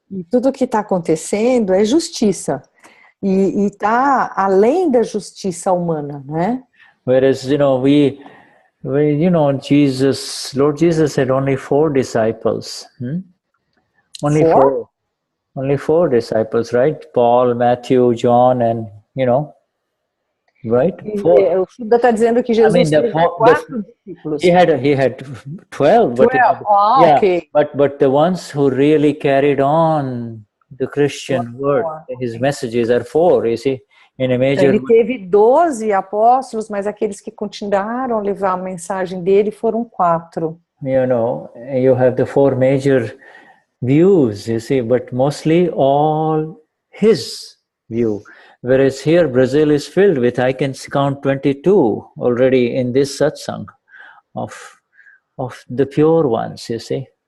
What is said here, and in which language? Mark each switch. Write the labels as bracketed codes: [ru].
[pt] e tudo que está acontecendo é justiça e está além da justiça humana, né? [en] Whereas, you know, Lord Jesus had only 4 disciples. Only four disciples, right? Paul, Matthew, John, and, you know, right? 4. [pt] O Shuddha está dizendo que Jesus teve 4 discípulos. [en] He had 12. 12. Okay. But the ones who really carried on the Christian word, his messages are 4, you see. [pt] Ele teve 12 apóstolos, mas aqueles que continuaram a levar a mensagem dele foram 4. [en] You know, you have the 4 major views, you see, but mostly all his view. Whereas here, Brazil is filled with, I can count 22 already in this satsang of the pure ones, you see.